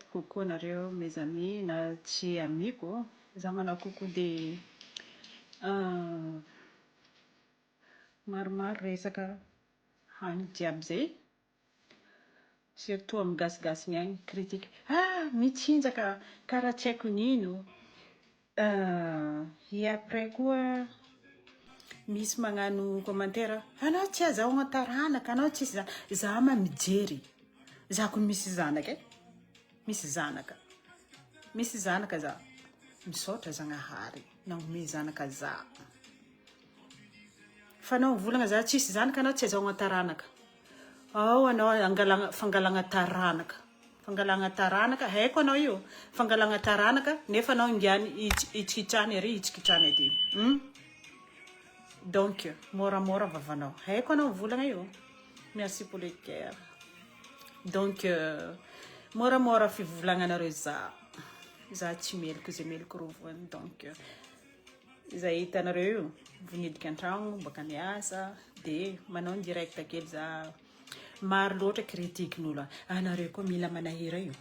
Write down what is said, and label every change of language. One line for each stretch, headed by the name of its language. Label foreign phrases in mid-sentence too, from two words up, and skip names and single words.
French: Coucou nareo mes amis.
Malagasy: Na tsy amigo. Za mana coucou de maromaro resaka hany jiaby zay. Surtout amin'ny gasigasiny agny critique. Mitsinjaka karaha tsy haiko nino.
French: Et après
Malagasy: koa misy magnano commentaire. Anao tsy azahoagna taranaka, anao tsy za. Za ma mijery. Za kun misy zanaka e. Misy zanaka. Misy zanaka za. Misaotra Zagnahary. Nagnome zanaka za. Fa anao volagna za tsisy zanaka anao tsy azahoagna taranaka. Anao fangalagna taranaka. Fangalagna taranaka. Haiko anao io. Fangalagna taranaka. Nefa anao ingiany itsikitrany ary itsikitrany aty. Donc, mora vavanao. Haiko anao volagna io.
French: Merci pour le cœur. Donc,
Malagasy: mora fivolagnanareo za. Za tsy meloko zay meloko rovony. Donc, za hitanareo io. Vinidika an-tragno, baka miasa. De, manao direct kely za. Maro loatra kritikin'olo. Anareo koa mila manahira io.